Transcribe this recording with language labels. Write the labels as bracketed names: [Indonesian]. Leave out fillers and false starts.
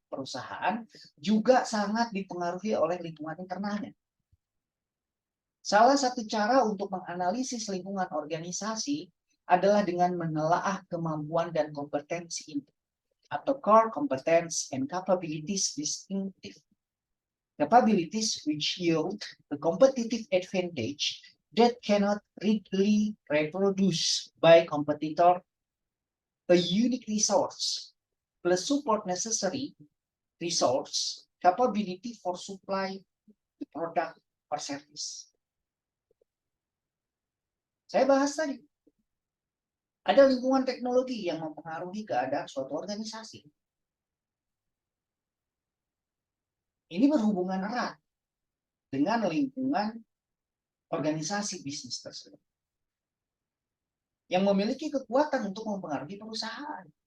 [Indonesian] Perusahaan juga sangat dipengaruhi oleh lingkungan internalnya. Salah satu cara untuk menganalisis lingkungan organisasi adalah dengan menelaah kemampuan dan kompetensi atau [English] core competence and capabilities distinctive. Capabilities which yield a competitive advantage that cannot readily reproduced by competitor, a unique resource, plus support necessary resource, capability for supply the product or service. [Indonesian] Saya bahas tadi. Ada lingkungan teknologi yang mempengaruhi keadaan suatu organisasi. Ini berhubungan erat dengan lingkungan organisasi bisnis tersebut yang memiliki kekuatan untuk mempengaruhi perusahaan.